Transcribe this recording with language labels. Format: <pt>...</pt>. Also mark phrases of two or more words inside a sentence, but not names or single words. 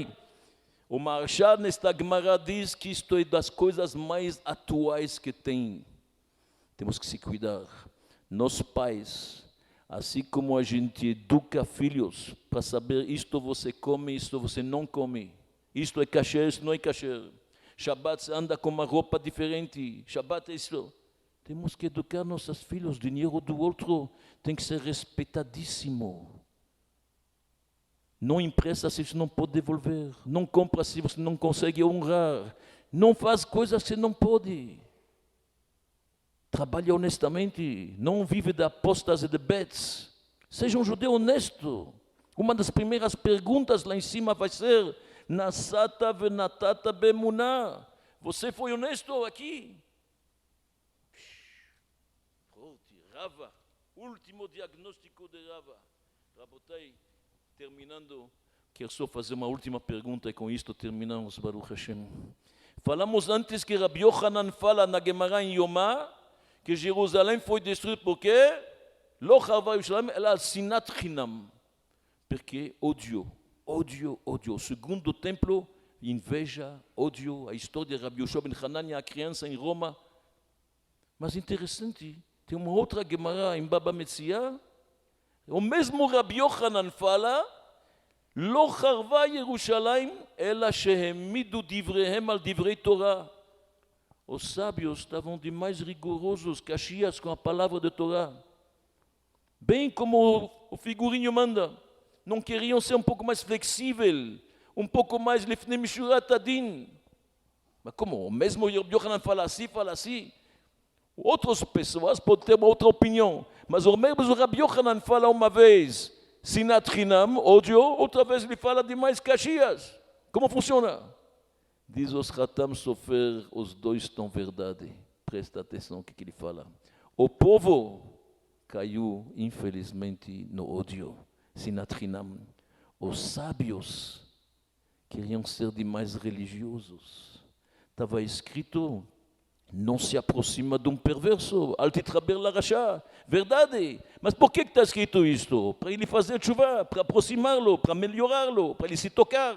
<pt>O Maharsha nesta Gemara diz que isto é das coisas mais atuais que tem. Temos que se cuidar. Nós pais, assim como a gente educa filhos para saber isto você come, isto você não come. Isto é kasher, isto não é kasher. Shabbat você anda com uma roupa diferente. Shabbat é isso. Temos que educar nossos filhos. O dinheiro do outro tem que ser respeitadíssimo. Não empresta se você não pode devolver. Não compra se você não consegue honrar. Não faz coisas que não pode. Trabalha honestamente. Não vive de apostas e de bets. Seja um judeu honesto. Uma das primeiras perguntas lá em cima vai ser</pt> <he>נשאת ונתת באמונה.</he> <pt>Você foi honesto aqui? Rava. Último diagnóstico de Rava. Rabotai. Terminando, quero só fazer uma última pergunta e com isto terminamos,</pt> <he>ברוך השם.</he> <pt>Falamos antes que Rabbi Yochanan fala na Gemara em Yomá que Jerusalém foi destruída porque</pt> <he>לא חרבה ירושלים אלא שנאת חינם.</he> <pt>Porque ódio. O segundo templo, inveja, ódio, a história de Rabbi Yoshua ben Hanania, a criança em Roma. Mas interessante, tem uma outra Gemara em Baba Metzia. O mesmo Rabbi Yochanan fala,</pt> <he>לא חרבה ירושלים אלא שהעמידו דבריהם על דברי תורה.</he> <pt>Os sábios estavam de mais rigorosos, caxias com a palavra de Torá. Bem como o figurinho manda. Não queriam ser um pouco mais flexível, um pouco mais</pt> <he>לפנים משורת הדין.</he> <pt>Mas como? O mesmo Rabbi Yochanan fala assim. Outras pessoas podem ter uma outra opinião. Mas o mesmo Rabbi Yochanan fala uma vez</pt> <he>שנאת חינם,</he> <pt>ódio, outra vez ele fala de mais caxias. Como funciona? Diz os Khatam Sofer, os dois estão verdade. Presta atenção no que ele fala. O povo caiu, infelizmente, no ódio.</pt> <he>שנאת חינם.</he> <pt>Os sábios queriam ser demais religiosos. Estava escrito, não se aproxima de um perverso.</pt> <he>אל תתחבר לרשע. Verdade.</he> <pt>Mas por que está escrito isto? Para ele fazer chuva, para aproximá-lo, para melhorá-lo, para ele se tocar.</pt>